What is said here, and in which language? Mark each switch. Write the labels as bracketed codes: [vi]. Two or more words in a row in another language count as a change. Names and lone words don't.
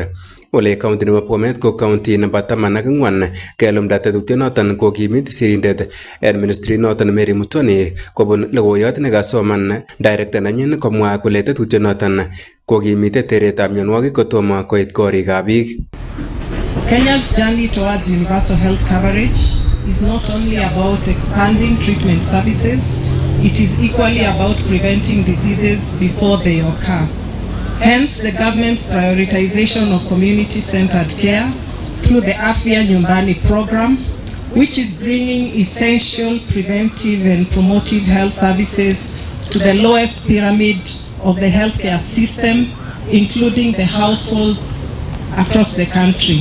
[kln] Ole county nebo Bomet ko county nebo 14 kelumda tetutyonoton kokimit sirindet en ministry noton Mary Mutoni kobun logoiyot nekasoman director nenyin komwa kole tetutyonoton kokimite teretab mionwogik kotomo koit korikab biik. [en] Kenya's journey towards universal health coverage is not only about expanding treatment services, it is equally about preventing diseases before they occur. Hence, the government's prioritization of community-centered care through the Afya Nyumbani program, which is bringing essential preventive and promotive health services to the lowest pyramid of the healthcare system, including the households across the country.